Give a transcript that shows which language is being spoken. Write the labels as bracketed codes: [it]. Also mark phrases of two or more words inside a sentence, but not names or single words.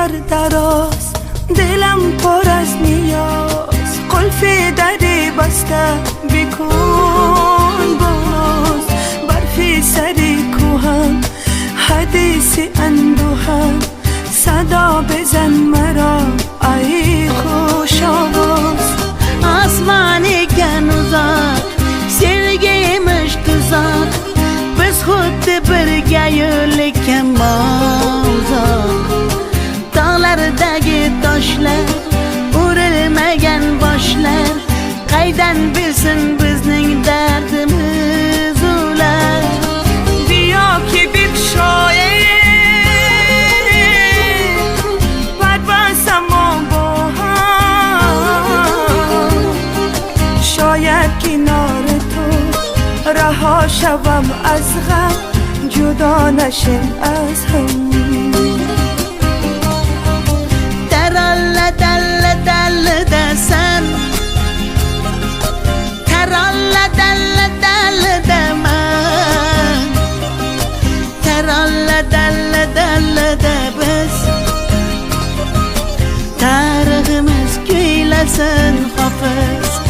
[fa] دراز دلم پر از نیاز قلف دری بسته بکن باز برفی سری کوهم حدیثی اندوهم صدا بزن مرا ای خوش آواز آسمانی گنوزار [uz] sevgiymiş kızar Biz xuddi birga yo'lakka mozor Dağlardagi toshlar urilmagan boshlar Qaydan bilsin bizning dardimiz ular [fa] بیا که بگشاییم پروازمو با هم شاید کنار تو رها شوم از غم جدا نشیم از هم [uz] Taralle dalle dalle desen Taralle dalle dalle demen Taralle dalle dalle de biz Tariximiz kuylasin hofiz